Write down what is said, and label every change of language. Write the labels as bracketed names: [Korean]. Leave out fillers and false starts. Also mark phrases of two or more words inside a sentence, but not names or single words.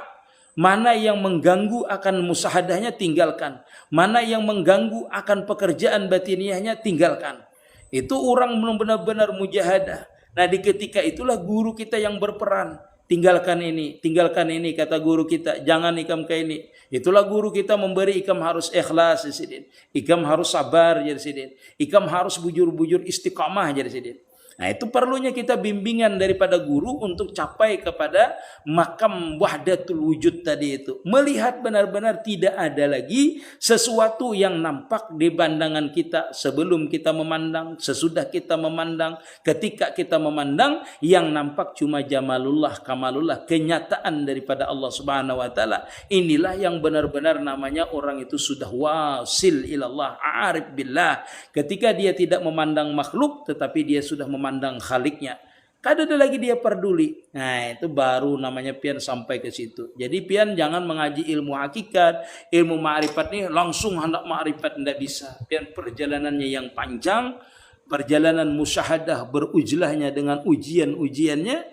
[Indonesian] Mana yang mengganggu akan musahadahnya tinggalkan, mana yang mengganggu akan pekerjaan batiniahnya tinggalkan. Itu orang benar-benar mujahadah. Nah di ketika itulah guru kita yang berperan. Tinggalkan ini kata guru kita. Jangan ikam ke ini. Itulah guru kita memberi, ikam harus ikhlas ya sidin. Ikam harus sabar ya sidin. Ikam harus bujur-bujur istiqamah ya sidin. Nah itu perlunya kita bimbingan daripada guru untuk capai kepada makam [Arabic] wahdatul wujud [Indonesian] tadi itu. Melihat benar-benar tidak ada lagi sesuatu yang nampak di pandangan kita sebelum kita memandang, sesudah kita memandang, ketika kita memandang, yang nampak cuma jamalullah, kamalullah, kenyataan daripada Allah [Arabic] Subhanahu wa taala. [Indonesian] Inilah yang benar-benar namanya orang itu sudah [Arabic] wasil ilallah, arif billah. [Indonesian] Ketika dia tidak memandang makhluk tetapi dia sudah memandang khaliknya, kada ada lagi dia peduli. Nah itu baru namanya pian sampai ke situ. Jadi pian jangan mengaji ilmu hakikat, ilmu ma'rifat ini langsung hendak ma'rifat, tidak bisa. Pian perjalanannya yang panjang, perjalanan musyahadah, berujlahnya dengan ujian-ujiannya.